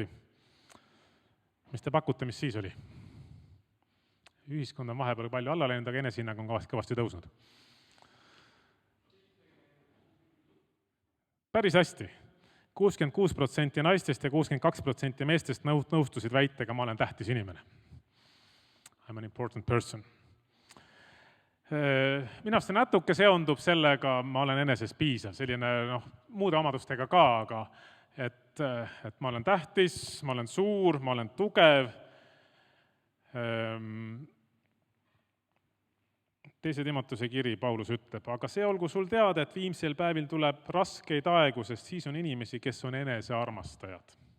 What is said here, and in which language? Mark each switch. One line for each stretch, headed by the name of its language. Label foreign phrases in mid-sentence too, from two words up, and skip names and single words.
Estonian: Mis te pakute, mis siis oli? Ühiskond on vahepeal palju alla läinud, aga enesehinnang on kõvasti tõusnud. Päris hästi. 66% naistest ja 62% meestest nõustusid väitega, ma olen tähtis inimene.
English: I'm an important person.
Estonian: Minu arust see natuke seondub sellega, ma olen eneses piisav, selline muude omadustega ka, aga et ma olen tähtis, ma olen suur, ma olen tugev. Teise Timotuse kiri Paulus ütleb, aga see olgu sul teada, et viimsel päevil tuleb raskeid aegu, sest siis on inimesi, kes on enese armastajad.